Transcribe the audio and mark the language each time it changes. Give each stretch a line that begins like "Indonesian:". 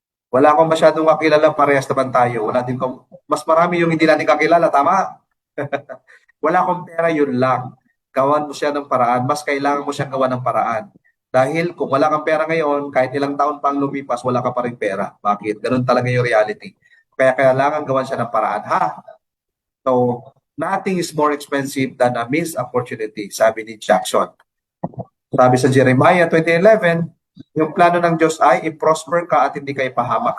Filipino: Wala akong masyadong kakilala, parehas naman tayo. Wala din kong, mas marami yung hindi natin kakilala, tama? Wala akong pera, yun lang. Gawan mo siya ng paraan. Mas kailangan mo siyang gawa ng paraan. Dahil kung wala kang pera ngayon, kahit ilang taon pang lumipas, wala ka pa rin pera. Bakit? Ganun talaga yung reality. Kaya kailangan gawan siya ng paraan. Ha?
English: So, nothing is more expensive than a missed opportunity,
Filipino: sabi ni Jackson. Sabi sa Jeremiah 20:11, yung plano ng Diyos ay i-prosper ka at hindi ka ipahamak.